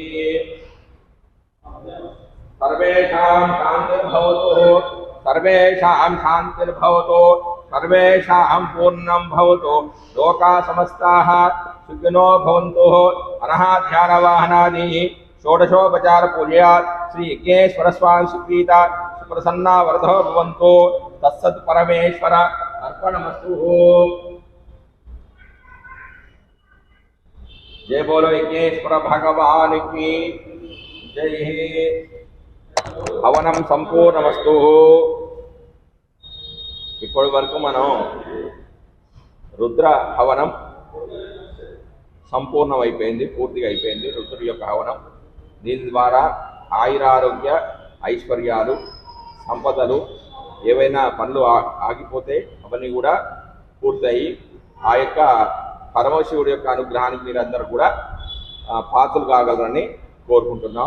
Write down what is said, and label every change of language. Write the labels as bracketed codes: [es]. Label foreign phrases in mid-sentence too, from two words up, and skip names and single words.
[sa] सर्वेषां शान्तिर्भवतु सर्वेषां शान्तिर्भवतु सर्वेषां पूर्णं भवतु लोकाः समस्ताः सुखिनो भवन्तु अनहाध्यानवाहनादि षोडशोपचार पूजयात् श्री यज्ञेश्वर स्वामी सुप्रीता सुप्रसन्ना वरदो भवन्तु तत्सत् परमेश्वर अर्पणमस्तु। [hi] जय बोलो यज्ञेश्वर भगवान की जय। [sa] हवनं संपूर्णमस्तु। [te] इప్పటి వరకు మనం రుద్ర హవనం సంపూర్ణం అయిపోయింది, పూర్తిగా అయిపోయింది రుద్రుడి యొక్క హవనం. దీని ద్వారా ఆయురారోగ్య ఐశ్వర్యాలు సంపదలు ఏవైనా పనులు ఆగిపోతే అవన్నీ కూడా పూర్తయి ఆ యొక్క పరమశివుడి యొక్క అనుగ్రహానికి మీరందరూ కూడా పాత్రలు కాగలరని కోరుకుంటున్నాం.